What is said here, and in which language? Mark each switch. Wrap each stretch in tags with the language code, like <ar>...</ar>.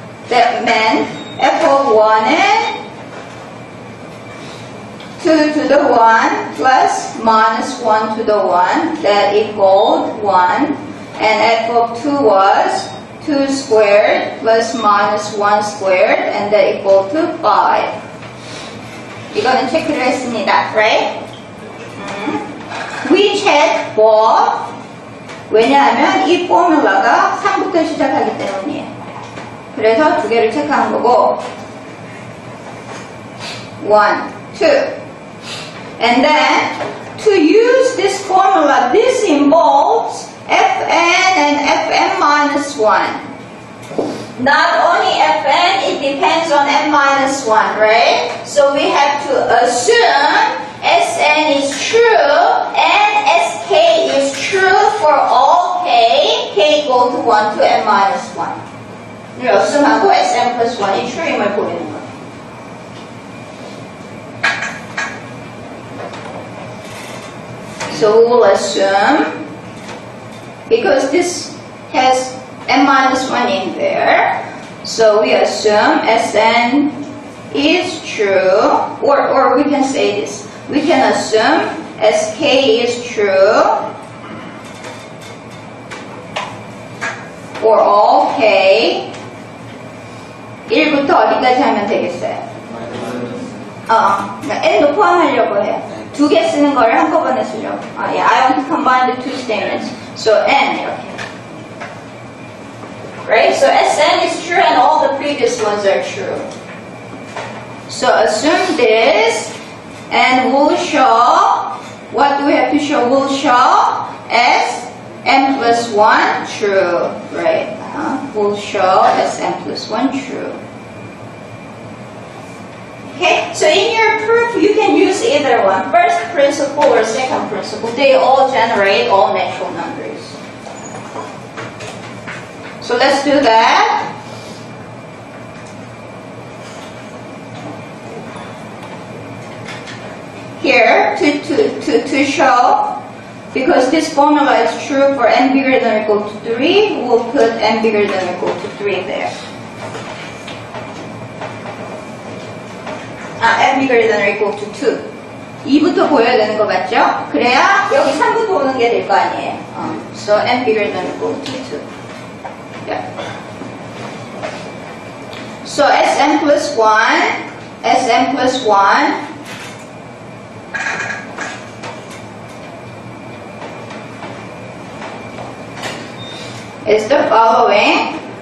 <en>That meant F of 1은 2 to the 1 plus minus 1 to the 1, that equaled 1. And F of 2 was 2 squared plus minus 1 squared, and that equaled to 5.</en> <ko>이거는 체크를 했습니다.</ko> <en>Right? We check both.</en> <ko>왜냐하면 이 포뮬라가 3부터 시작하기 때문이에요. 그래서 두 개를 체크한 거고 1, 2.</ko> <en>And then to use this formula, this involves Fn and Fn minus 1. Not only Fn, it depends on n minus 1, right? So we have to assume Sn is true and Sk is true for all k equal to 1 to n minus 1.</en> <ko>이 assume하고 Sn plus 1이 true임을 보이는 거예요.</ko> <en>So we will assume, because this has n minus 1 in there, so we assume Sn is true, or we can say this. We can assume Sk is true for all k.</en> <ko>1부터 어디까지 하면 되겠어요? n도 포함하려고 해요. 두 개 쓰는 거를 한꺼번에 쓰려고.</ko> <en>Yeah, I want to combine the two statements. So n 이렇게. Right? So Sn is true and all the previous ones are true. So assume this. And we'll show, what do we have to show? We'll show Sn plus 1 true, right? We'll show Sn plus 1 true. Okay, so in your proof, you can use either one. First principle or second principle. They all generate all natural numbers. So let's do that. here to show, because this formula is true for n bigger than or equal to 3, we'll put n bigger than or equal to 3 there. n bigger than or equal to 2.</en> <ko>2부터 보여야 되는 거 맞죠? 그래야 여기 3부터 오는 게 될 거 아니에요.</ko> <en>So n bigger than or equal to 2. Yeah. So Sm plus 1, Sm plus 1 is the following.</en>